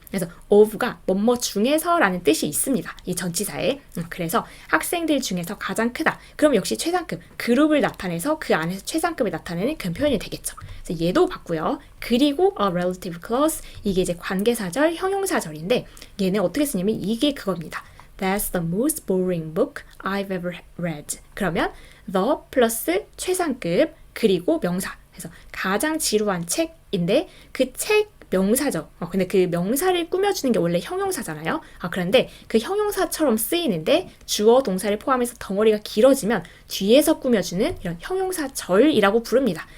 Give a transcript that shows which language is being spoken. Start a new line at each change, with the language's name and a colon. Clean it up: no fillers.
Korean: 그래서 of가 뭐뭐 중에서라는 뜻이 있습니다. 이 전치사에. 그래서 학생들 중에서 가장 크다. 그럼 역시 최상급 그룹을 나타내서 그 안에서 최상급을 나타내는 그런 표현이 되겠죠. 그래서 얘도 봤고요. 그리고
English: a relative clause
Korean: 이게 이제 관계사절, 형용사절인데 얘는 어떻게 쓰냐면 이게 그겁니다.
English: That's the most boring book I've ever read.
Korean: 그러면 the 플러스 최상급 그리고 명사. 그래서 가장 지루한 책인데 그 책 명사죠. 근데 그 명사를 꾸며주는 게 원래 형용사잖아요. 그런데 그 형용사처럼 쓰이는데 주어 동사를 포함해서 덩어리가 길어지면 뒤에서 꾸며주는 이런 형용사절이라고 부릅니다.